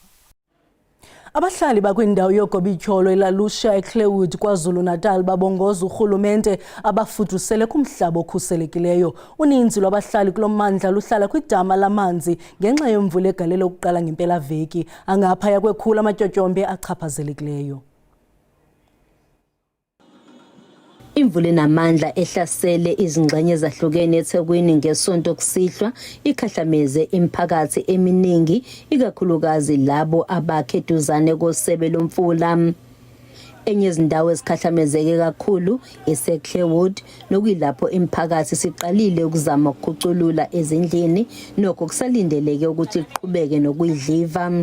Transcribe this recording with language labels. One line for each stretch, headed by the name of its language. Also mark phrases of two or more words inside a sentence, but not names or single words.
Xhosa: Abahlali bakwindawo yogobityholo elalusha eClaywood KwaZulu-Natal babongoza urhulumente abafudusele kumhlaba okhuselekileyo. Uninzi lwabahlali kulo mmandla luhlala kwidama lamanzi ngenxa yemvula egalelo ukuqala ngempelaveki angaphaya kwekhulu amatyotyombe achaphazelekileyo.
Zulu: Imvula enamandla ehlasele izingxenye ezahlukene eThekwini ngesonto kusihlwa ikhahlameze imiphakathi eminingi ikakhulukazi labo abakhe eduzane kosebe lomfula. Enye izindawo ezikhahlamezeke kakhulu eseClaywood nokuyilapho imiphakathi siqalile ukuzama ukukhuculula ezindlini nokho kusalindeleke ukuthi iqhubeke nokuyidliva.